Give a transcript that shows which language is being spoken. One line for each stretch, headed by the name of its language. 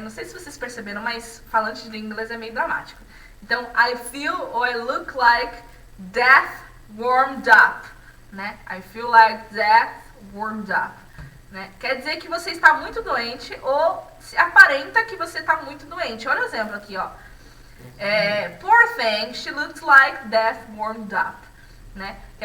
Portuguese: Não sei se vocês perceberam, mas falante de inglês é meio dramático. Então,
English: I feel or I look like death warmed up, né? I feel like death warmed up, né?
Portuguese: Quer dizer que você está muito doente ou se aparenta que você está muito doente. Olha o exemplo aqui, ó.
English: Poor thing, she looks like death warmed up, né?